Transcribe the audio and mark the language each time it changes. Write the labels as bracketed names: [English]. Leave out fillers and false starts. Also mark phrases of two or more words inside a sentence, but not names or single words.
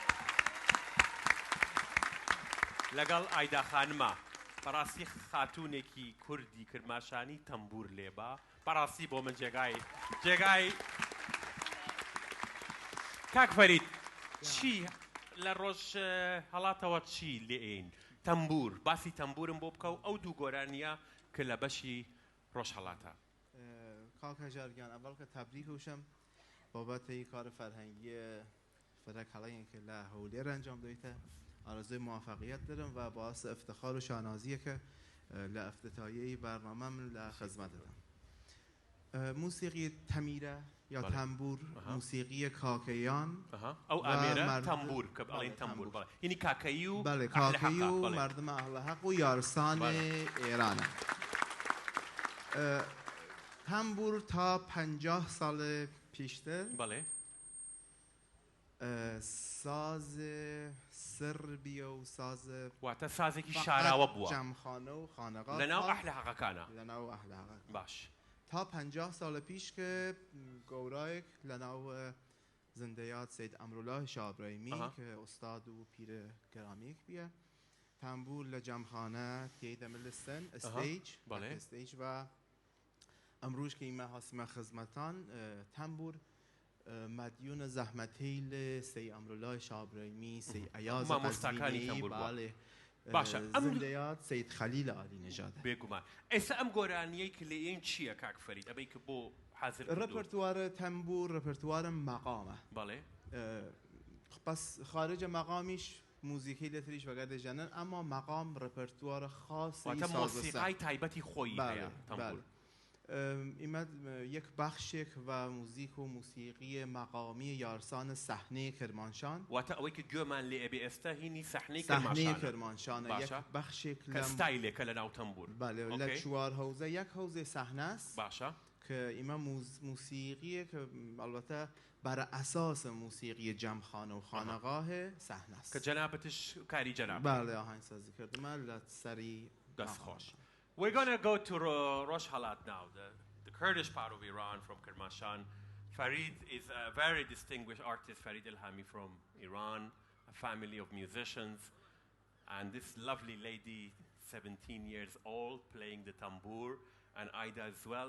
[Central Kurdish] لەگەڵ ئایدا خانمە بەڕاستی خاتوونێکی کوردی کرماشانی تەمبور لێبا بەڕاستی بۆ من جێگای کاک فەرید چی لە ڕۆژ هەڵاتەوە چی لێین تەمبور باسی تەمبورم بۆ بکە و ئەو دوو گۆرانیە کە لە بەشی ڕۆژ هەڵاتە [Southern Kurdish] کاک هەژارگیان ئەوەڵ کە تەبریک وشم بابەتی کار فەرهەنگی فەرەکەڵەیەن کە لە هەولێر ئەنجام دەیتە ئارزوی موفقیت دارم و [Persian] باعث افتخار و شانازیه که لافتتاحیه برنامه من لخدمتتم. [Southern Kurdish] موسیقی تمیره یا تنبور موسیقی کاکیان او امیره تنبور که بلین تنبور بله یعنی کاکیو [Persian] بله کاکیو مردم اهل حق و یارسان ایران. تنبور تا 50 سال پیشتر بله ساز سربی و ساز [Central Kurdish] واتە سازێکی شاراوە بووە جەمخانە و خانەقا لەناو ئەهل حەقەکانە لەناو ئەهل حەقەکان باش [Southern Kurdish] تا 50 سال پیش که گەورایەک لەناو زندەیات سید ئەمرۆڵای شابڕەیمی که استاد و پیر گرامیەک بیە تەمبور لە جەمخانە تێدەملستن استیج و ئەمڕۆژ کە ئیمە هاسمە خزمەتان تەمبور مدیون زحمتی سی ئەمرۆڵای شابڕەیمی سی ئەیاز قەزوینی باڵێ زندەیات سید خەلیل عالی نژاد [Central Kurdish] بێگومان ئێستا ئەم گۆرانیەی کە لێیەن چییە کاک فەرید ئەبەی کە بۆ حازر ڕپرتوارە تەمبور ڕپرتوارە مەقامە بەڵێ بەس خارجە مەقامیش موزیکی لەتریش وەگەر دەژەنن ئەما مەقام ڕپرتوارە خاصی مۆسیقای تایبەتی خۆی هەیە تەمبور [Southern Kurdish] ایمد یک بخشێک و موزیک و موسیقی مقامی یارسان صحنه کرمانشان [Central Kurdish] واتە ئەوەی کە گوێمان لێ ئەبێ ئێستا هینی سەحنەی کرمانشانە یک بەخشێک کە ستایلێکە لە ناو تەمبور [Southern Kurdish] بەڵێ لە چوار هەوزە یک هەوزێ سەحنە است [Central Kurdish] باشە [Southern Kurdish] کە ئیمە موسیقیە کە ئەلبەتە بەرە ئەساس موسیقی جەمخانە و خانەقاه سەحنە است [Central Kurdish] کە جەنابەتش کاری جەناب بەڵێ ئاهەنگسازی کردمە لە سەری دەستخۆش. [English] We're going to go to Rosh Halat now, the Kurdish part of Iran from Kermashan. Farid is a very distinguished artist, Farid Ilhami from Iran, a family of musicians. And this lovely lady, 17 years old, playing the tambour, and Aida as well.